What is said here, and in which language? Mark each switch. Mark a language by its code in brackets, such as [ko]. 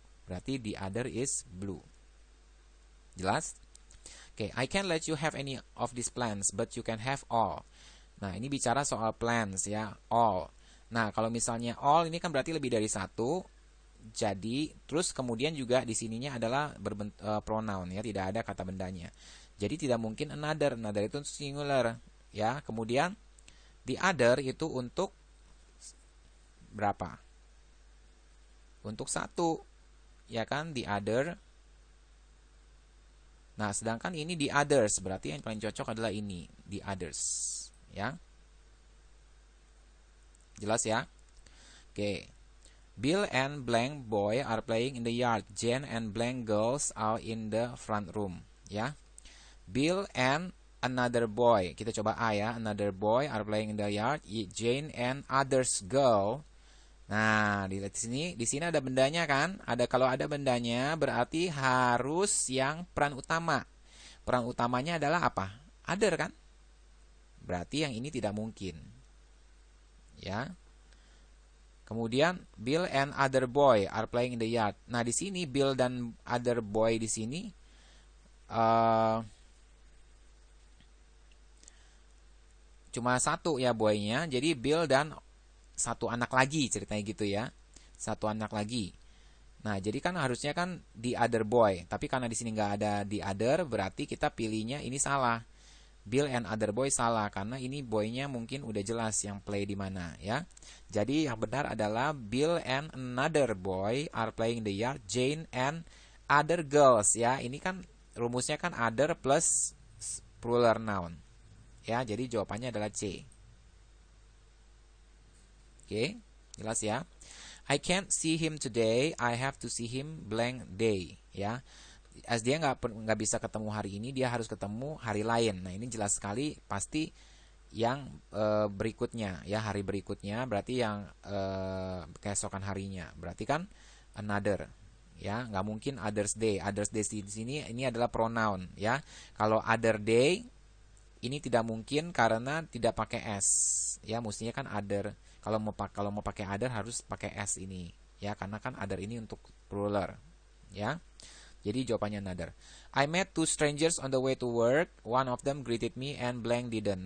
[id] Berarti [en] the other is blue. [id] Jelas? [en] Oke, I can't let you have any of these plants, but you can have all. [id] Nah, ini bicara soal plants ya, all. Nah, kalau misalnya all ini kan berarti lebih dari satu. Jadi, terus kemudian juga di sininya adalah pronoun ya, tidak ada kata bendanya. Jadi tidak mungkin another. [en] Another [id] itu singular ya. Kemudian the other itu untuk berapa? Untuk satu. Ya kan, [en] the other. [id] Nah, sedangkan ini [en] the others, [id] berarti yang paling cocok adalah ini, the others, ya. Jelas ya? Oke. [en] Bill and blank boy are playing in the yard. Jane and blank girls are in the front room, ya. Bill and another boy. [id] Kita coba A ya, [en] another boy are playing in the yard. Jane and others girl. [id] Nah, di sini ada bendanya kan? Kalau ada bendanya berarti harus yang peran utama. Peran utamanya adalah apa? Other kan? Berarti yang ini tidak mungkin. Ya. Kemudian [en] Bill and other boy are playing in the yard. [id] Nah, di sini Bill dan other boy di sini cuma satu ya boynya. Jadi Bill dan satu anak lagi ceritanya gitu ya. Satu anak lagi. Nah, jadi kan harusnya kan the other boy, tapi karena di sini nggak ada the other, berarti kita pilihnya ini salah. Bill and other boy salah karena ini boy-nya mungkin udah jelas yang play di mana ya. Jadi yang benar adalah [en] Bill and another boy are playing the yard. [id] Jane and other girls ya. Ini kan rumusnya kan other plus plural noun. Ya, jadi jawabannya adalah C. Oke, jelas ya. [en] I can't see him today. I have to see him blank day ya. [id] As dia nggak bisa ketemu hari ini, dia harus ketemu hari lain. Nah ini jelas sekali pasti yang berikutnya ya, hari berikutnya berarti yang keesokan harinya. Berarti kan another ya, nggak mungkin [en] others day. Others day [id] di sini ini adalah pronoun ya. Kalau [en] other day [id] ini tidak mungkin karena tidak pakai s ya, mestinya kan other. Kalau mau pakai other harus pakai s ini ya, karena kan other ini untuk plural ya. Jadi jawabannya another. [en] I met two strangers on the way to work. One of them greeted me and blank didn't.